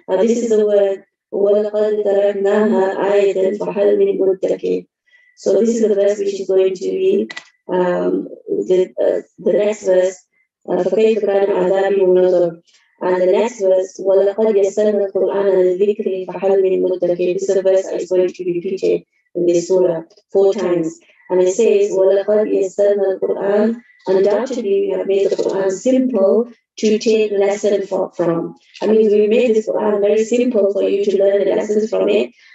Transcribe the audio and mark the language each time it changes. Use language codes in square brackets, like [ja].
[en] Now this is the word [ar] وَلَقَدْ تَرَكْنَاهَا آيَةً فَهَلْ مِن مُدَّكِرٍ. [en] So this is the verse which is going to be the next verse, [ar] فَكَيْفَ كَانَ عَذَابِي وَنُذُرِ. [en] And the next verse, [ar] وَلَقَدْ يَسَّرْنَا الْقُرْآنَ لِلذِّكْرِ فَهَلْ مِن مُدَّكِرٍ. [en] This is the verse that is going to be repeated in this surah 4 times. And it says, [ar] وَلَقَدْ يَسَّرْنَا الْقُرْآنَ. [en] Undoubtedly, we have made the Qur'an simple to take lessons from. I mean, we made this Qur'an very simple for you to learn the lessons from it.